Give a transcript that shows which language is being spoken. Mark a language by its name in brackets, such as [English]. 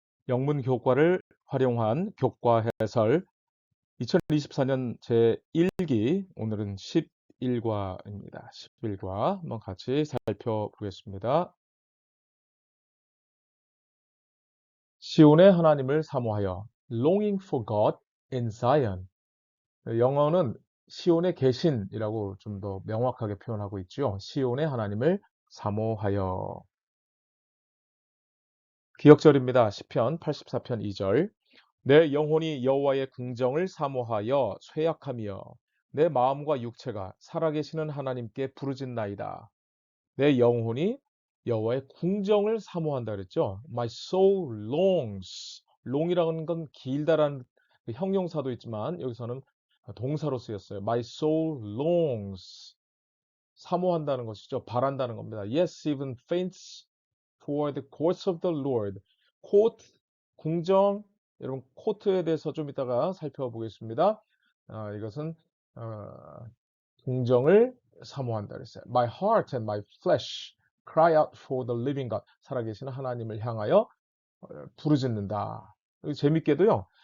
[Korean] 영문 교과를 활용한 교과 해설 2024년 제1기 오늘은 11과입니다. 11과 한번 같이 살펴보겠습니다. 시온의 하나님을 사모하여 [English] Longing for God in Zion. [Korean] 영어는 시온에 계신이라고 좀 더 명확하게 표현하고 있죠. 시온의 하나님을 사모하여. 기억절입니다. 시편 84편 2절. 내 영혼이 여호와의 궁정을 사모하여 쇠약하며 내 마음과 육체가 살아계시는 하나님께 부르짖나이다. 내 영혼이 여호와의 궁정을 사모한다 그랬죠. [English] My soul longs. [Korean] long이라는 건 길다라는 그 형용사도 있지만 여기서는 동사로 쓰였어요. [English] My soul longs. [Korean] 사모한다는 것이죠. 바란다는 겁니다. [English] Yes, even faints for the courts of the Lord. [Korean] 코트, 궁정, 여러분 코트에 대해서 좀 이따가 살펴보겠습니다. 이것은 어, 궁정을 사모한다 그랬어요. [English] My heart and my flesh cry out for the living God. [Korean] 살아계시는 하나님을 향하여 부르짖는다. 재밌게도요.